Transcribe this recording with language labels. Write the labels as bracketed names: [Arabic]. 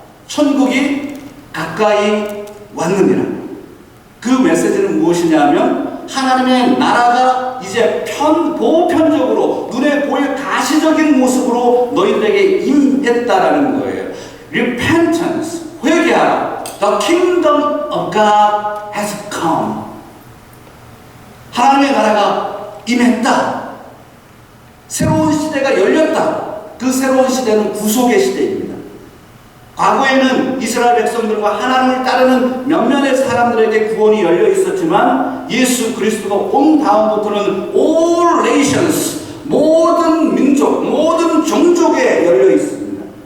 [Korean] 천국이 가까이 왔느니라. 그 메시지는 무엇이냐 하면 하나님의 나라가 이제 보편적으로 눈에 보일 가시적인 모습으로 너희들에게 임했다라는 거예요. [English] Repentance, [Korean] 회개하라. [English] The kingdom of God has come. [Korean] 하나님의 나라가 임했다. 새로운 시대가 열렸다. 그 새로운 시대는 구속의 시대입니다. 과거에는 이스라엘 백성들과 하나님을 따르는 몇몇의 사람들에게 구원이 열려 있었지만 예수 그리스도가 온 다음부터는 [English] all nations, [Korean] 모든 민족, 모든 종족에 열려 있습니다.